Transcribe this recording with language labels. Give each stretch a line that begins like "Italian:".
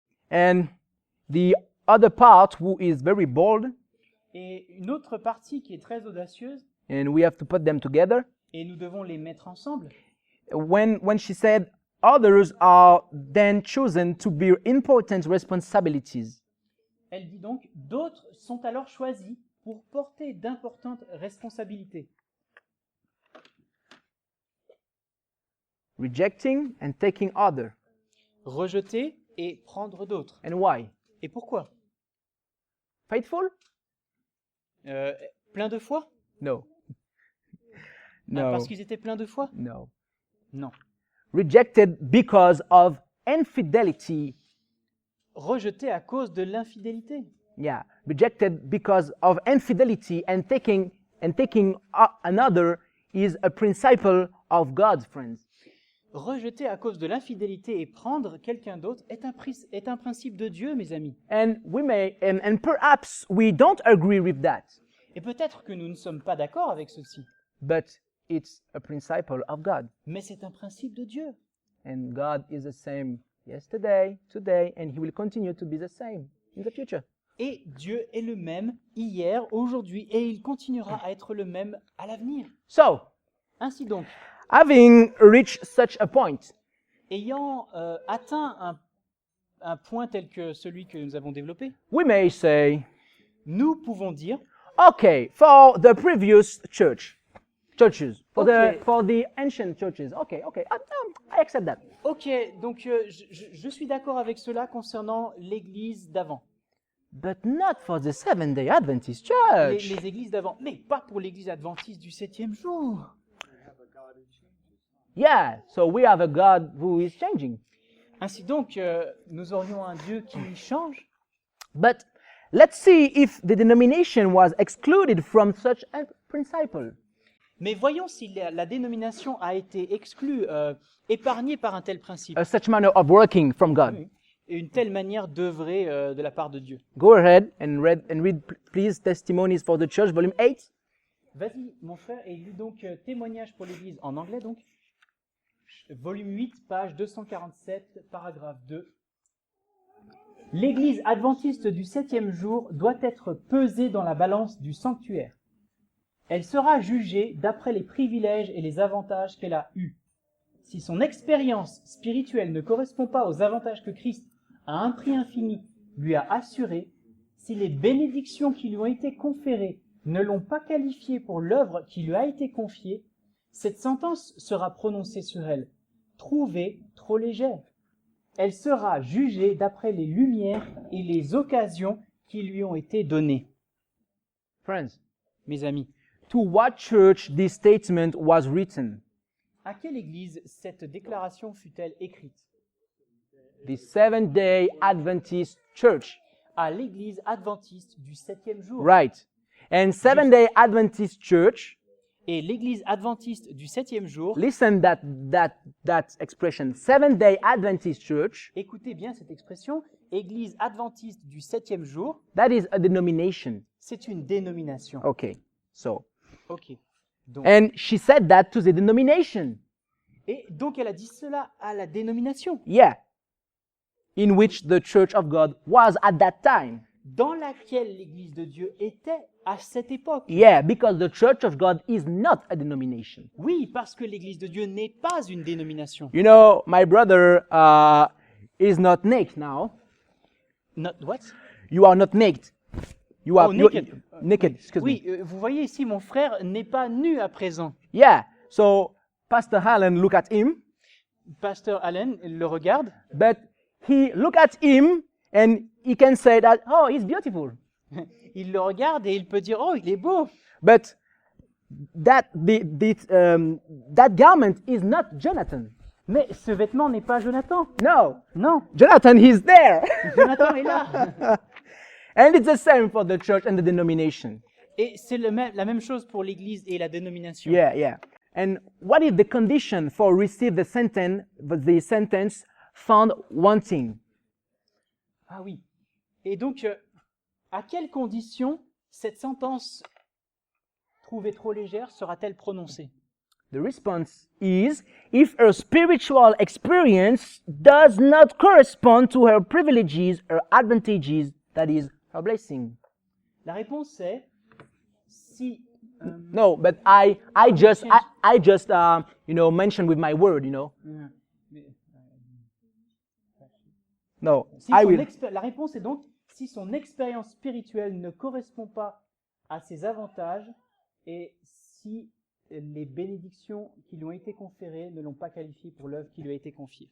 English: And the other part who is very bold,
French: Et une autre partie qui est très audacieuse,
English: and we have to put them together,
French: et nous devons les mettre ensemble,
English: when she said, others are then chosen to bear important responsibilities.
French: elle dit donc, d'autres sont alors choisis pour porter d'importantes responsabilités,
English: Rejecting and taking other.
French: rejeter et prendre d'autres.
English: And why?
French: Et pourquoi?
English: Faithful?
French: Plein de foi?
English: No. Ah, No.
French: parce qu'ils étaient pleins de foi?
English: No.
French: Non.
English: Rejected because of infidelity.
French: Rejetés à cause de l'infidélité.
English: Yeah, rejected because of infidelity and taking another is a principle of God, friends.
French: Rejeter à cause de l'infidélité et prendre quelqu'un d'autre est un principe de Dieu, mes amis.
English: And and perhaps we don't agree with that.
French: Et peut-être que nous ne sommes pas d'accord avec ceci.
English: But it's a principle of God.
French: Mais c'est un principe de Dieu.
English: And God is the same yesterday, today, and He will continue to be the same in the future.
French: Et Dieu est le même hier, aujourd'hui, et il continuera à être le même à l'avenir.
English: So,
French: Ainsi donc,
English: having reached such a point,
French: ayant atteint un point tel que celui que nous avons développé,
English: we may say,
French: nous pouvons dire,
English: okay, for the previous churches, Okay. for the ancient churches, okay, I accept that.
French: ok, donc je suis d'accord avec cela concernant l'Église d'avant,
English: But not for the Seventh-day Adventist
French: les
English: Church.
French: églises d'avant, mais pas pour l'Église adventiste du 7e jour.
English: Yeah, so we have a God who is changing.
French: Ainsi donc, nous aurions un Dieu qui change.
English: But let's see if the denomination was excluded from such a principle.
French: Mais voyons si la dénomination a été exclue, épargnée par un tel principe,
English: Such manner of working from God.
French: Oui. Et une telle manière d'œuvrer de la part de Dieu.
English: Go ahead and read, please, Testimonies for the Church, volume 8.
French: Vas-y, mon frère, et lis donc Témoignage pour l'Église en anglais, donc. Volume 8, page 247, paragraphe 2. L'Église adventiste du 7e jour doit être pesée dans la balance du sanctuaire. Elle sera jugée d'après les privilèges et les avantages qu'elle a eus. Si son expérience spirituelle ne correspond pas aux avantages que Christ, à un prix infini, lui a assurés, si les bénédictions qui lui ont été conférées ne l'ont pas qualifiée pour l'œuvre qui lui a été confiée, cette sentence sera prononcée sur elle, trouvée trop légère. Elle sera jugée d'après les lumières et les occasions qui lui ont été données.
English: Friends,
French: Mes amis,
English: to what church this statement was written?
French: à quelle église cette déclaration fut-elle écrite?
English: The Seventh-day Adventist Church.
French: À l'église adventiste du 7e jour.
English: Right. And Seventh-day Adventist Church,
French: Et l'église adventiste du 7e jour,
English: listen that expression, Seventh-day Adventist Church,
French: écoutez bien cette expression, église adventiste du 7e jour,
English: that is a denomination.
French: c'est une dénomination.
English: Okay, so.
French: Ok. Donc,
English: And she said that to the denomination.
French: et donc elle a dit cela à la dénomination,
English: Yeah. In which the Church of God was at that time. dans laquelle l'église de Dieu était à cette époque. Yeah, because the Church of God is not a denomination. Oui, parce que l'église de Dieu n'est pas une dénomination. You know, my brother is not naked now. Not what? You are not naked. You are Oh, naked. naked. Excuse
French: Oui,
English: me.
French: vous voyez ici, mon frère n'est pas nu à présent.
English: Yeah. So Pastor Allen look at him,
French: Pasteur Allen le regarde,
English: but he look at him and he can say that, oh, he's beautiful.
French: il le regarde et il peut dire, oh, il est beau.
English: But that that garment is not Jonathan.
French: Mais ce vêtement n'est pas Jonathan.
English: No,
French: Non,
English: Jonathan, he's there.
French: Jonathan est là.
English: And it's the same for the church and the denomination.
French: Et c'est la même chose pour l'église et la dénomination.
English: Yeah, yeah. And what is the condition for receive the sentence found wanting?
French: Ah oui. Et donc, à quelles conditions cette sentence trouvée trop légère sera-t-elle prononcée?
English: The response is if her spiritual experience does not correspond to her privileges or advantages, that is, her blessing.
French: La réponse est si.
English: No, but I just mentioned with my word, No,
French: si
English: I
French: son
English: will.
French: La réponse est donc si son expérience spirituelle ne correspond pas à ses avantages et si les bénédictions qui lui ont été conférées ne l'ont pas qualifié pour l'œuvre qui lui a été confiée.